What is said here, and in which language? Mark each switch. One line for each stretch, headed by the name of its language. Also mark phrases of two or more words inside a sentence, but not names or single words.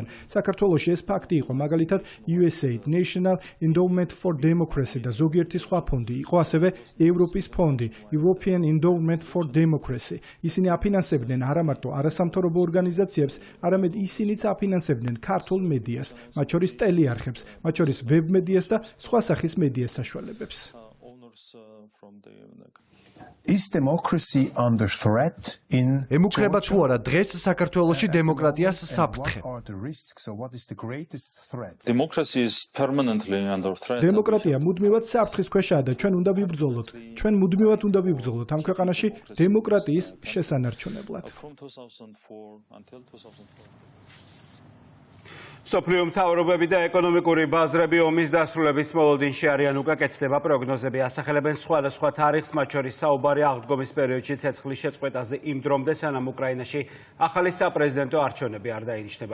Georgian: საქართველოში ეს ფაქტი იყო, მაგალითად USAID, National Endowment for Democracy და ზოგიერთი სხვა ფონდი, იყო ასევე ევროპის ფონდი,
English: European Endowment for Democracy.
Georgian: ისინი აფინანსებდნენ არა მარტო არასამთავრობო ორგანიზაციებს, არამედ ისინიც აფინანსებდნენ ქართულ მედიას, მათ შორის ტელეარხებს, მათ შორის ვებმედიას და სხვა სახის მედიას საშუალებებს.
English: Is democracy under threat in
Georgian: ემუქრება თუ არა დღეს საქართველოში დემოკრატიას საფრთხე?
English: What is the greatest threat? Democracy is permanently under threat.
Georgian: დემოკრატია მუდმივად საფრთხის ქვეშაა და ჩვენ უნდა ვიბრძოლოთ. ჩვენ მუდმივად უნდა ვიბრძოლოთ ამ ქვეყანაში დემოკრატიის შესანარჩუნებლად. სოფლიო მთავრობები და ეკონომიკური ბაზრები ომის დასრულების მოლოდინში არიან უკაკეთდება პროგნოზები ასახელებენ სხვადასხვა თარიღს, მათ შორის საუბარი აღდგომის პერიოდში ცეცხლის შეწყვეტაზე იმ დრომდე, სანამ უკრაინაში ახალი საპრეზიდენტო არჩევნები არ დაინიშნება.